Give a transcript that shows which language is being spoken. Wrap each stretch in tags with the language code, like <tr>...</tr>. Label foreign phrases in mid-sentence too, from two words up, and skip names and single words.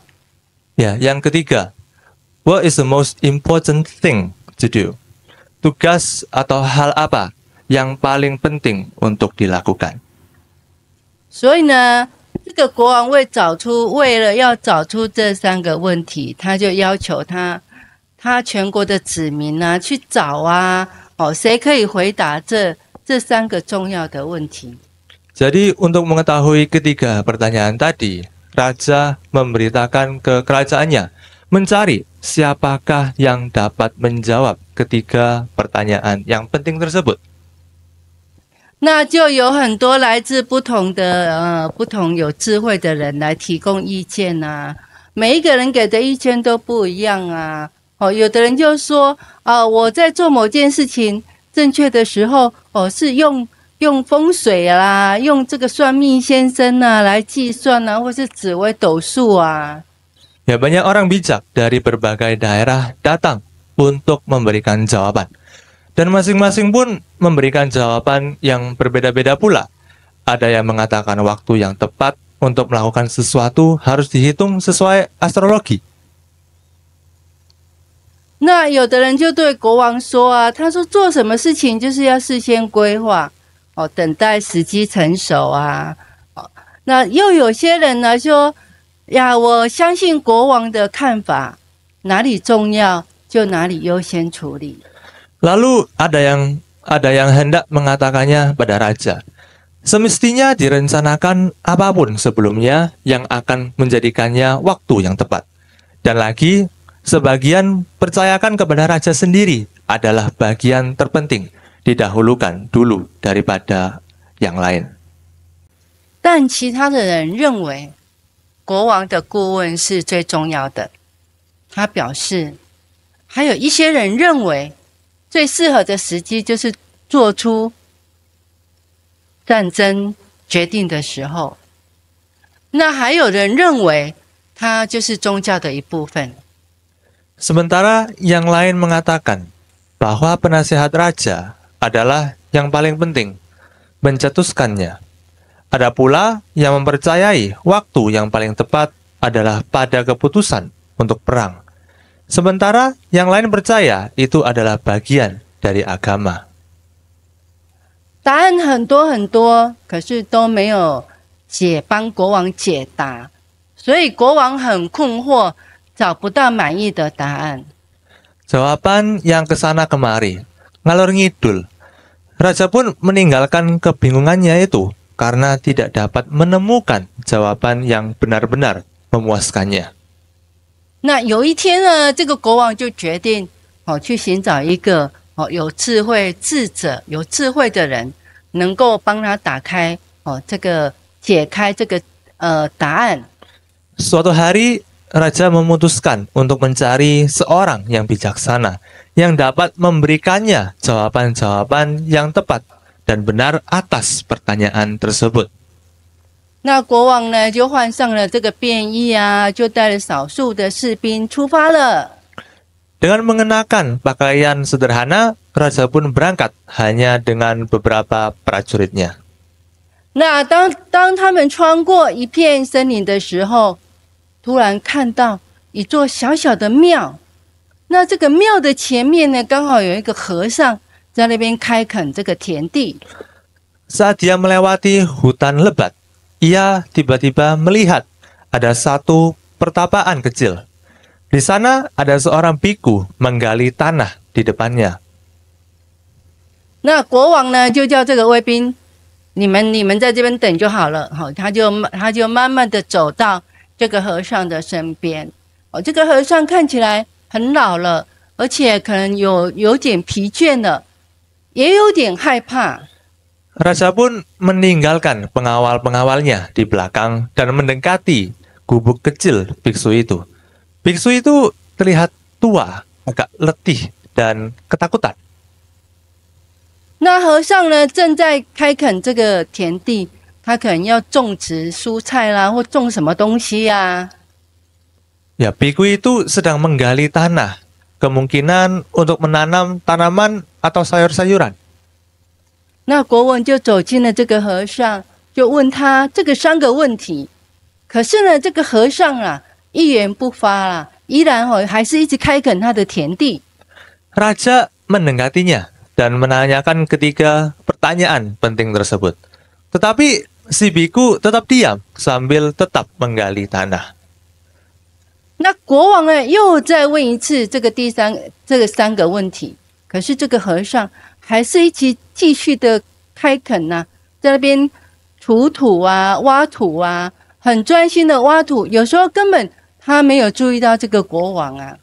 <id>ya, yang ketiga,</id> <en>what is the most important thing to do?</en> <id>Tugas atau hal apa yang paling penting untuk dilakukan?</id> <zh>所以呢，这个国王为了要找出这3个问题，他就要求他全国的子民啊去找啊，谁可以回答这3个重要的问题？</zh> <id>Jadi untuk mengetahui ketiga pertanyaan tadi, raja memberitakan ke kerajaannya mencari siapakah yang dapat menjawab ketiga pertanyaan yang penting tersebut.</id> <zh>那就有很多来自不同有智慧的人来提供意见啊，每一个人给的意见都不一样啊。有的人就说我在做某件事情正确的时候，是用风水啦，用这个算命先生啊来计算啊，或是紫微斗数啊。</zh> <id>Ya, banyak orang bijak dari berbagai daerah datang untuk memberikan jawaban. Dan masing-masing pun memberikan jawaban yang berbeda-beda pula. Ada yang mengatakan waktu yang tepat untuk melakukan sesuatu harus dihitung sesuai astrologi.</id> <zh>那有的人就对国王说啊，他说做什么事情就是要事先规划，等待时机成熟啊。那又有些人呢说呀，我相信国王的看法，哪里重要就哪里优先处理。</zh> <id>Lalu ada yang hendak mengatakannya pada raja. Semestinya direncanakan apapun sebelumnya yang akan menjadikannya waktu yang tepat. Dan lagi, sebagian percayakan kepada raja sendiri adalah bagian terpenting, didahulukan dulu daripada yang lain.</id> <zh>但其他的人认为，国王的顾问是最重要的。他表示，还有一些人认为，最适合的时机就是做出战争决定的时候。那还有人认为，它就是宗教的一部分。</zh> <id>Sementara yang lain mengatakan bahwa penasihat raja adalah yang paling penting, mencetuskannya. Ada pula yang mempercayai waktu yang paling tepat adalah pada keputusan untuk perang. Sementara yang lain percaya itu adalah bagian dari agama.</id> <zh>答案很多很多，可是都没有帮国王解答，所以国王很困惑，找不到满意的答案。</zh> <id>Jawaban yang kesana kemari,</id> <jv>ngalor ngidul.</jv> <id>Raja pun meninggalkan kebingungannya itu karena tidak dapat menemukan jawaban yang benar-benar memuaskannya.</id> <zh>那有一天呢，这个国王就决定去寻找一个有智慧智者、有智慧的人，能够帮他解开这个答案。</zh> <id>Suatu hari, raja memutuskan untuk mencari seorang yang bijaksana yang dapat memberikannya jawaban-jawaban yang tepat dan benar atas pertanyaan tersebut.</id> <zh>那国王呢，就换上了这个便衣啊，就带了少数的士兵出发了。</zh> <id>Dengan mengenakan pakaian sederhana, raja pun berangkat hanya dengan beberapa prajuritnya.</id> <zh>那当他们穿过一片森林的时候，突然看到一座小小的庙。那这个庙的前面呢，刚好有一个和尚在那边开垦这个田地。</zh> <id>Saat dia melewati hutan lebat, ia tiba-tiba melihat ada satu pertapaan kecil. Di sana ada seorang biku menggali tanah di depannya.</id> <zh>那国王呢就叫这个卫兵，你们在这边等就好了。好，他就慢慢的走到这个和尚的身边。哦，这个和尚看起来很老了，而且可能有点疲倦了，也有点害怕。</zh> <id>Raja pun meninggalkan pengawal-pengawalnya di belakang dan mendekati gubuk kecil biksu itu. Biksu itu terlihat tua, agak letih, dan ketakutan.</id> <zh>那和尚呢，正在开垦这个田地，他可能要种植蔬菜啦，或种什么东西呀、</zh> <id>Ya, biku itu sedang menggali tanah, kemungkinan untuk menanam tanaman atau sayur-sayuran.</id> <zh>那国王就走进了这个和尚，就问他这个3个问题。可是呢，这个和尚啊，一言不发啦，依然还是一直开垦他的田地。</zh> <id>Raja mendekatinya dan menanyakan ketiga pertanyaan penting tersebut. Tetapi si biku tetap diam sambil tetap menggali tanah.</id> <zh>那国王呢，又再问一次这个3个问题。可是这个和尚还是一直继续的开垦啊，在那边锄土啊、挖土啊，很专心的挖土。有时候根本他没有注意到这个国王啊。</zh>